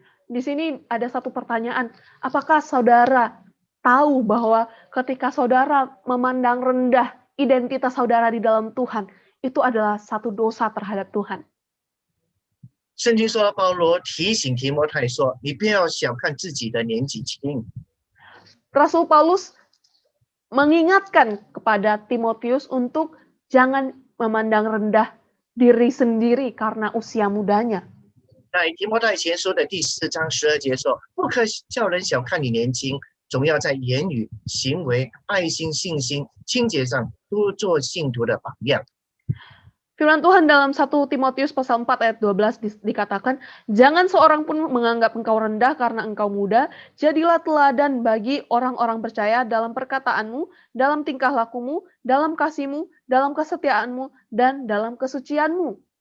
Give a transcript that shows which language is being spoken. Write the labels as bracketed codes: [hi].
[id] Di sini ada satu pertanyaan, apakah saudara tahu bahwa ketika saudara memandang rendah identitas saudara di dalam Tuhan, itu adalah satu dosa terhadap Tuhan. [zh] 圣经说，保罗提醒提摩太说：“你不要小看自己的年纪轻。” [id] Rasul Paulus mengingatkan kepada Timotius untuk jangan memandang rendah diri sendiri karena usia mudanya. [zh] 在提摩太前书的第4章12节说：“不可叫人小看你年轻，总要在言语、行为、爱心、信心、清洁上多做信徒的榜样。” [id] Firman Tuhan dalam 1 Timotius pasal 4 ayat 12 dikatakan, jangan seorang pun menganggap engkau rendah karena engkau muda, jadilah teladan bagi orang-orang percaya dalam perkataanmu, dalam tingkah lakumu, dalam kasihmu, dalam kesetiaanmu, dan dalam kesucianmu.